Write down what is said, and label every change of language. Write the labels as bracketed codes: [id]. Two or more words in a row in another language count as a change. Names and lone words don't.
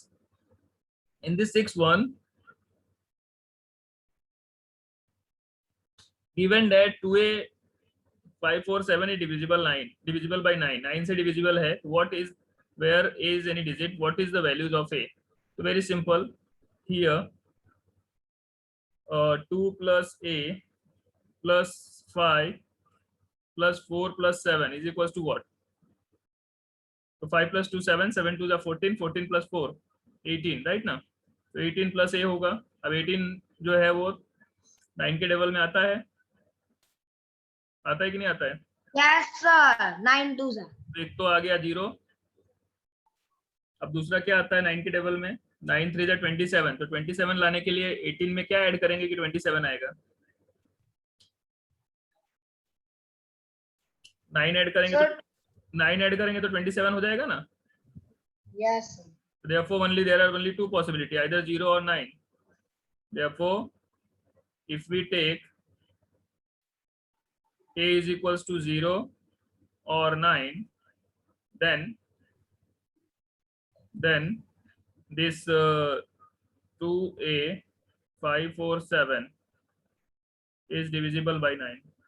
[en] In this 6-1, given that 2a547 is divisible by 9, [hi] 9 से divisible है, [en] what is, where a is any digit, what is the values of a? So very simple. Here 2 plus a plus 5 plus 4 plus 7 is equals to what? So 5 plus 2 7, 7 2 is 14, 14 plus 4 18, right [hi] ना? तो 18 plus a होगा. अब 18 जो है वो 9 के डबल में आता है कि नहीं आता है? [en] Yes sir, 9 2 sir. [hi] तो एक तो आ गया 0. अब दूसरा क्या आता है 9 के डबल में? [en] 9 3 is 27. [hi] तो 27 लाने के लिए 18 में क्या ऐड करेंगे कि 27 आएगा? 9 ऐड करेंगे [en] Sir. [hi] तो 9 ऐड करेंगे तो 27 हो जाएगा ना? [en] Yes sir. Therefore there are only two possibilities, either 0 or 9. Therefore if we take a is equals to 0 or 9, then this 2a547 is divisible by 9.